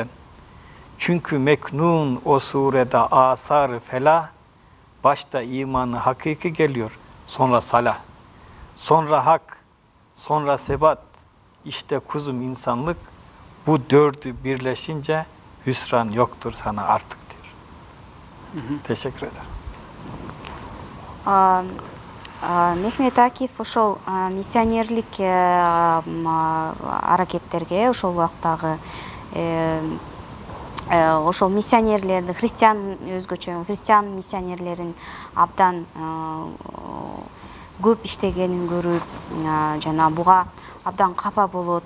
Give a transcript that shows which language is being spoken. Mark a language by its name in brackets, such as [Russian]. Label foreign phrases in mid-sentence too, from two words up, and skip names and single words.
[Turkish] Çünkü meknun o surede asar-ı felah, başta imanı hakiki geliyor, sonra salah, sonra hak, sonra sebat, işte kuzum insanlık, bu dördü birleşince hüsran yoktur sana artık diyor. Teşekkür ederim. [Kyrgyz] Мехмет Акиф ошол миссионерлик аракеттерге ошол убактагы ошол миссионерлерди христиан өзгөчө христиан миссионерлерин абдан көп иштегенин көрүп жана буга абдан капа болот.